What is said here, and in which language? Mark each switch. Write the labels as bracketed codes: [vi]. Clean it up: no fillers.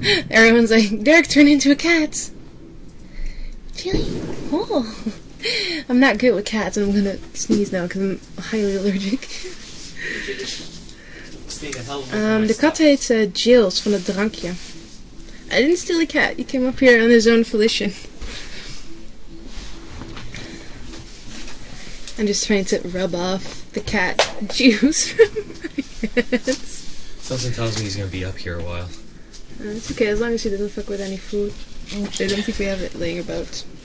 [en] Everyone's like, Derek turned into a cat. Jilly. Oh. I'm not good with cats, and I'm gonna sneeze now because I'm highly allergic. [nl] De kat heet Jills van het drankje. [en] I didn't steal a cat. He came up here on his own volition. I'm just trying to rub off the cat juice from my hands. Something tells me he's gonna be up here a while. It's okay, as long as he doesn't fuck with any food. I don't think we have it laying about.